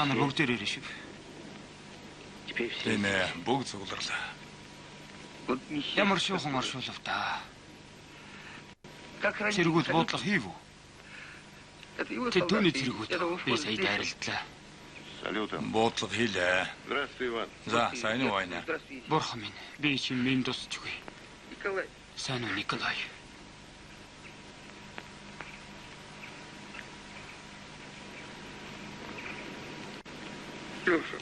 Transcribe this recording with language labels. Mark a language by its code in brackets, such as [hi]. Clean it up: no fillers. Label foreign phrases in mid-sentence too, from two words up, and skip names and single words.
[mn] Та нар [ru] все. [mn] бүгдээр ирэх шиг. [ru] Теперь все. [mn] Тийм ээ, бүгд цугларлаа. [ru] Вот несчастье [mn] Ямар шуухан [ru] такое. [mn] оршуулв та. [ru] Как раньше [mn] Цэргүүд [ru] ходил. [mn] буудлага хийв үү? [ru] Это его [mn] Тэд түүний [ru] солдаты. [mn] цэргүүд. [ru] Я думал, [mn] Би [ru] что [mn] сая [ru] здесь. [mn] дайралдлаа. [ru] Салютом. [mn] Буудлага хийлээ. [ru] Здравствуй, Иван. [mn] За, сайн уу байна? [ru] Здравствуйте, [mn] Бурхан минь, би чинь минь тусч үгүй. [ru] Николай. [mn] Сайн уу Николай? [ru] Леша,